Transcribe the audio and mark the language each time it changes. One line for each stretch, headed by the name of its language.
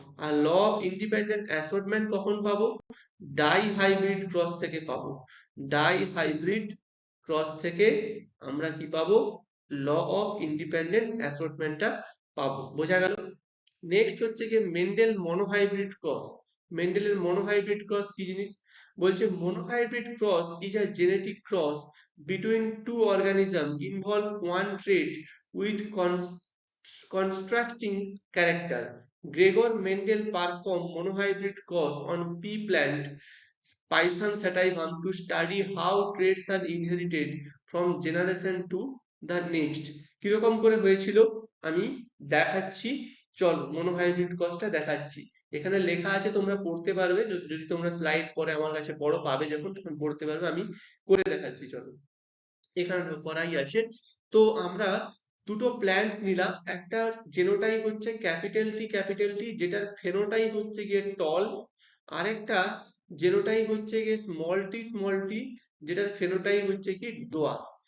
Bangla: আর law of independent assortment কখন পাবো, dihybrid cross থেকে পাবো। ডাইহাইব্রিড ক্রস থেকে আমরা কি পাবো, ল অফ ইন্ডিপেন্ডেন্ট অ্যাসর্টমেন্টটা পাবো। বোঝা গেল? নেক্সট হচ্ছে কি Mendel monohybrid cross. মেন্ডেলের monohybrid cross কি জিনিস, বলছে
English: monohybrid cross is a genetic cross between two organisms involve one trait with constructing character। Gregor Mendel performed monohybrid cross on pea plant Pisum sativum to study how traits are inherited from generation to the next।
Bangla: কিরকম করে হয়েছিল আমি দেখাচ্ছি, চল monohybrid ক্রসটা দেখাচ্ছি। এখানে লেখা আছে, তোমরা পড়তে পারবে, যদি তোমরা স্লাইড পরে আমার কাছে পড়ো, পাবে যখন, তখন পড়তে পারবে, আমি করে দেখাচ্ছি। চলো, এখানে করাই আছে। তো আমরা দুটো প্ল্যান্ট নিলাম, একটা জেনোটাইপ হচ্ছে ক্যাপিটাল টি যেটার ফেনোটাইপ হচ্ছে গিয়ে টল, আরেকটা জেনোটাইপ হচ্ছে গিয়ে স্মল টি যেটার ফেনোটাইপ হচ্ছে কি ডোয়ার্ফ।